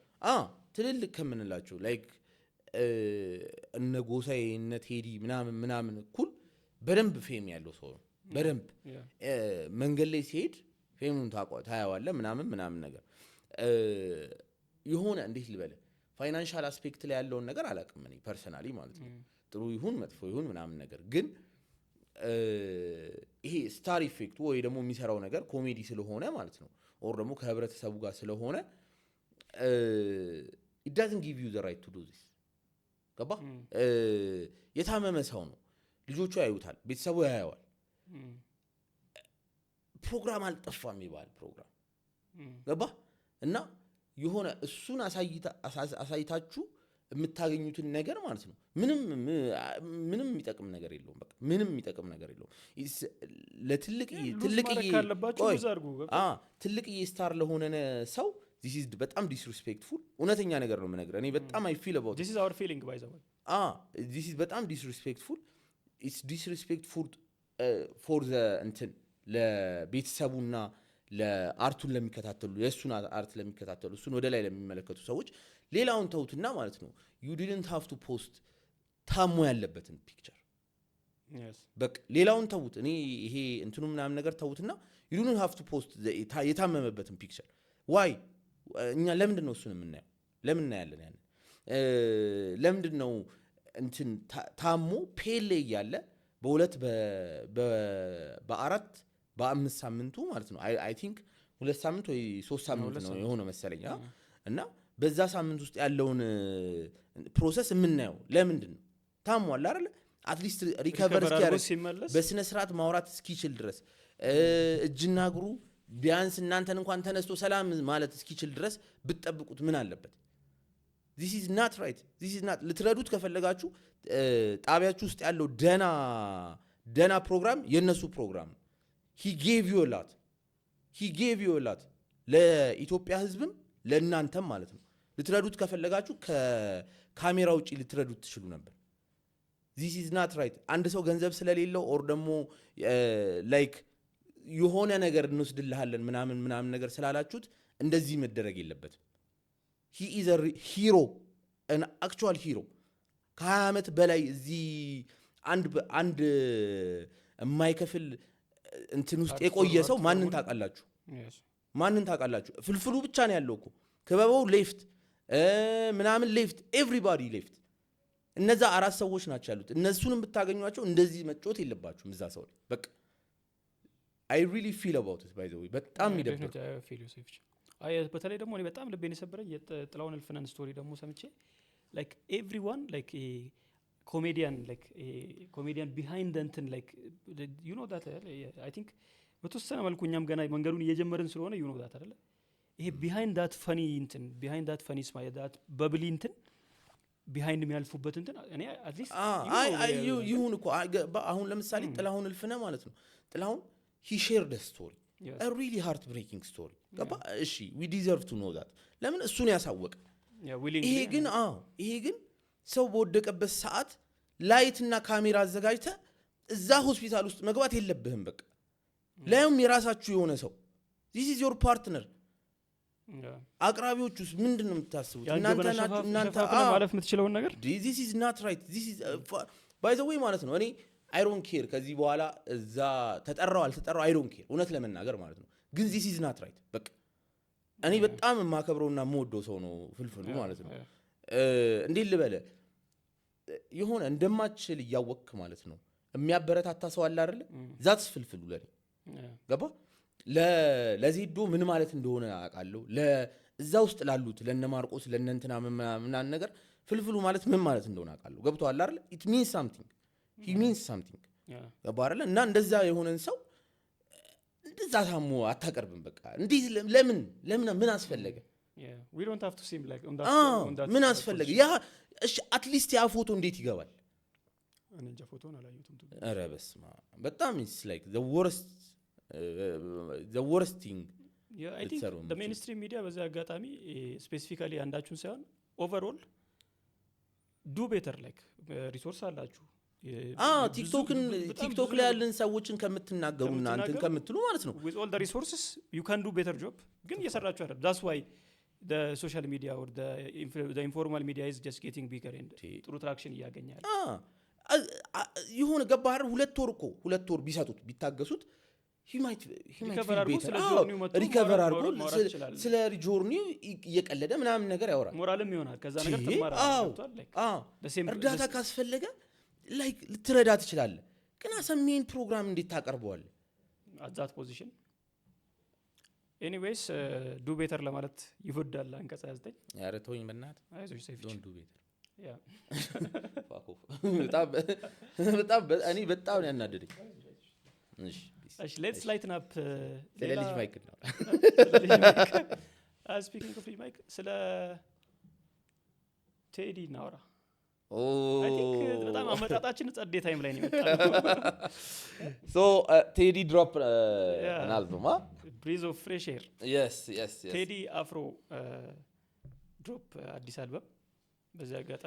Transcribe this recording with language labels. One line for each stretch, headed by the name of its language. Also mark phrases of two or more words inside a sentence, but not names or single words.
Amharic: ትልልቅ ከምንላቸው ላይክ እነ ጎሳዬ እነ ቴዲ ምናምን እኩል በደንብ ፌም ያለው ሰው ነው በደንብ መንገድ ላይ ሲሄድ ፌሙን ታያዋለህ ምናምን ነገር የሆነ እንዴት ልበለ
English: financial aspect
Amharic: ላይ ያለውን ነገር አላውቅም እኔ ፐርሰናሊ ማለት ነው ጥሩ ይሁን መጥፎ ይሁን ምናምን ነገር ግን ይሄ
English: star effect
Amharic: ወይ ደግሞ የሚሰራው ነገር ኮሜዲ ስለሆነ ማለት ነው ኦር ደግሞ ከህብረተሰቡ ጋር ስለሆነ
English: it doesn't give you the right to do this
Amharic: ገባ የታመመ ሰው ነው ልጆቹ ያዩታል ቤተሰቡ ያያዋል ፕሮግራም አልጠፋም ይባል ፕሮግራም ገባ እና የሆነ እሱን አሳይታችሁ የምታገኙትን ነገር ማለት ነው ምንም የሚጠቅም ነገር የለውም። በቃ ምንም የሚጠቅም ነገር የለውም። ትልቅዬ ስታር ለሆነ ሰው
English: this is
Amharic: በጣም
English: disrespectful
Amharic: እውነተኛ ነገር ነው የምነግርህ። እኔ በጣም
English: I feel about this is our feeling by the way this is በጣም disrespectful it's disrespectful for the እንትን ለቤተሰቡና ለአርቱን ለሚከታተሉ የእሱን አርት ለሚከታተሉ እሱን ወደ ላይ ለሚመለከቱ ሰዎች ሌላውን ተውትና ማለት ነው you didn't have to post ታሞ ያለበትን ፒክቸር በቃ ሌላውን ተውት። እኔ ይሄ እንትኑ ምናምን ነገር ተውትና you didn't have to post የታመመበትን ፒክቸር why እኛ ለምንድን ነው እሱን የምናየው?
Amharic: ለምን እናያለን? ያን ለምንድን ነው እንትን ታሞ ፔሌ ያለ በሁለት በአራት በአምስት ሳምንቱ ማለት ነው
English: I think
Amharic: 2 ሳምንት ወይ 3 ሳምንት ነው የሆነ መሰለኝ እና በዛ ሳምንት ውስጥ ያለውን ፕሮሰስ የምናየው ለምንድን ነው? ታሟል አይደል? አትሊስት ሪከቨር እስኪያደርግ በስነ ስርዓት ማውራት እስኪችል ድረስ እጅና እግሩ ቢያንስ እናንተን እንኳን ተነስቶ ሰላም ማለት እስኪችል ድረስ ብትጠብቁት ምን አለበት?
English: this is not right this is not
Amharic: ልትረዱት ከፈለጋችሁ ጣቢያችሁ ውስጥ ያለው ደና ፕሮግራም የነሱ ፕሮግራም
English: he gave you a lot
Amharic: ለኢትዮጵያ ህዝብም ለእናንተም ማለት ነው። ልትረዱት ከፈለጋችሁ ከካሜራ ውጪ ልትረዱት ትችሉ ነበር።
English: this is not right
Amharic: አንድ ሰው ገንዘብ ስለሌለው or ደግሞ ላይክ የሆነ ነገር እንወስድልሃለን ምናምን ነገር ስላላችሁት እንደዚህ መደረግ የለበትም።
English: he is a hero an actual hero
Amharic: ከ20 ዓመት በላይ እዚህ አንድ የማይከፍል እንትን ውስጥ የቆየ ሰው ማንን ታውቃላችሁ? ፍልፍሉ ብቻ ነው ያለው እኮ ክበበው ሌፍት ምናምን
English: left everybody left
Amharic: እነዛ 4 ሰዎች ናቸው ያሉት። እነሱንም ብታገኟቸው እንደዚህ መጮት የለባችሁም እዛ ሰው በቃ
English: I really feel about it by the way
Amharic: በጣም ይደብራል። በተለይ ደግሞ እኔ በጣም ልቤን የሰበረኝ የጥላሁን እልፍነህን ስቶሪ ደግሞ ሰምቼ
English: like everyone like a comedian behind the
Amharic: እንትን
English: like you know that I think
Amharic: በተወሰነ መልኩ እኛም ገና መንገዱን እየጀመርን ስለሆነ
English: you know that
Amharic: አይደለ ይሄ
English: behind that funny smile that bubbly
Amharic: እንትን behind የሚያልፉበት እንትን እኔ
English: at least
Amharic: ይሁን እኮ አሁን ለምሳሌ ጥላሁን እልፍነህ ማለት ነው ጥላሁን
English: he shared a story a really heartbreaking story
Amharic: ገባ እሺ
English: we deserve to know that
Amharic: ለምን እሱን ያሳወቀ ይሄ ግን ሰው በወደቀበት ሰዓት ላይትና ካሜራ አዘጋጅተ እዛ ሆስፒታል ውስጥ መግባት የለብህም። በቃ ላይም የራሳችሁ የሆነ ሰው
English: this is your partner
Amharic: አቅራቢዎቹስ ምንድነው የምታስቡት? እናንተ ማለፍ የምትችለው ነገር
English: this is not right this is by the way
Amharic: ማለት ነው እኔ
English: I don't care
Amharic: ከዚህ በኋላ እዛ ተጠራው አልተጠራው
English: I don't care
Amharic: እውነት ለመናገር ማለት ነው። ግን
English: this is not right
Amharic: በቃ እኔ በጣም የማከብረውና የምወደው ሰው ነው ፍልፍሉ ማለት ነው። እንዴት ልበለ የሆነ እንደማችል እያወቅክ ማለት ነው የሚያበረታታ ሰው አለ አይደል? ዛትስ ፍልፍሉ ለኔ ገባ ለዜዶ ምን ማለት እንደሆነ አውቃለሁ። ለዛ ውስጥ ላሉት ለነ ማርቆስ ለነ እንትና ምናምን ነገር ፍልፍሉ ማለት ምን ማለት እንደሆነ አውቃለሁ። ገብቷል አይደል?
English: it means something he means something
Amharic: ገባ አይደል? እና እንደዛ የሆነን ሰው እንደዛ ታሞ አታቀርብም። በቃ እንዴት ለምን ምን አስፈለገ?
English: we don't have to seem like on that
Amharic: ምን አስፈለገ? ያ እሺ አትሊስት ያ ፎቶ እንዴት ይገባል? እኔ እንጃ ፎቶን አላየሁትም። ኧረ በስመ አብ በጣም
English: it's like the worst thing I think the mainstream media
Amharic: በዛ አጋጣሚ ስፔሲፊካሊ አንዳችሁን ሳይሆን
English: overall do better like
Amharic: ሪሶርስ አላችሁ ቲክቶክ ላይ ያለን ሰዎችን ከምትናገሩና አንተን ከምትሉ ማለት ነው
English: with all the resources you can do better job
Amharic: ግን እየሰራችሁ አይደል?
English: that's why the social media or the informal media is just getting bigger and
Amharic: ጥሩ ትራክሽን ያገኛል። ይሁን ገባህ? 2 ወር ቢሰጡት ቢታገሱት
English: he might recover
Amharic: አድርጎ ስለ ጆርኒው እየቀለደ ምናምን ነገር ያወራል። ሞራልም ይሆናል ከዛ ነገር ተማራለህ። እርዳታ ካስፈለገ ላይክ ልትረዳ ትችላለህ። ግን አሰሜን ፕሮግራም እንዴት ታቀርበዋለህ?
English: at that position anyways do better
Amharic: ለማለት ይወዳል አንቀጽ 29 ያረ ተወኝ በእናትህ አይዞሽ ሰይፍ
English: don't do better
Amharic: ያ እኔ በጣም ያናደደኝ።
English: እሺ let's lighten up
Amharic: ለልጅ ማይክ ነው
English: speaking of
Amharic: ማይክ ስለ ቴዲ እናውራ። ኦ
English: I think
Amharic: በጣም አመጣጣችን ጸዴ ታይም ላይ ነው የመጣው።
English: So Teddy drop an album ብሪዝ ኦፍ ፍሬሽ ኤር yes
Amharic: ቴዲ አፍሮ ድሮፕ አዲስ አልበም። በዚህ አጋጣሚ